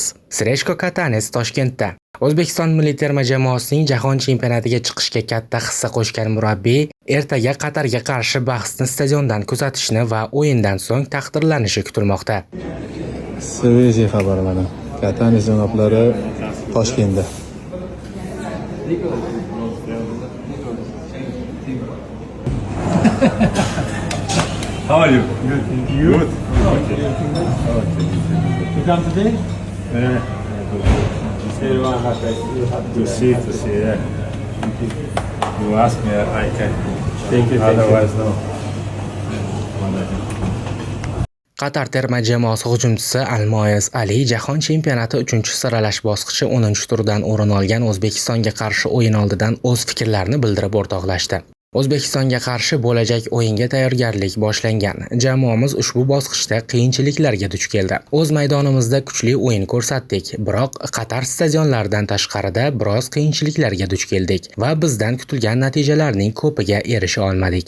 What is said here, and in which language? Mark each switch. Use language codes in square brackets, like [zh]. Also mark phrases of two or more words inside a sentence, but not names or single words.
[uz] Srechko Katanes Toshkentda. O'zbekiston milliy terma jamoasining jahon chempionatiga chiqishga katta hissa qo'shgan murabbiy ertaga Qatarga qarshi bahsni stadiondan kuzatishni va o'yindan so'ng taqdirlanishi kutilmoqda. Свежий xabarlar. Katanes janoblari Toshkentda. [en] How are you? Good. You? Good. Okay. You come today? Yeah. Everyone happy. To see. Yeah. You ask me, I can. Thank you. Otherwise, no. [uz] Qatar terma jamoasi hujumchisi Almoez Ali jahon chempionati 3-saralash bosqichi 10-turdan o'rin olgan O'zbekistonga qarshi o'yin oldidan o'z fikrlarini bildirib o'rtoqlashdi. O'zbekistonga qarshi bo'lajak o'yinga tayyorgarlik boshlangan. Jamoamiz ushbu bosqichda qiyinchiliklarga duch keldi. O'z maydonimizda kuchli o'yin ko'rsatdik, biroq Qatar stadionlaridan tashqarida biroz qiyinchiliklarga duch keldik va bizdan kutilgan natijalarning ko'piga erisha olmadik.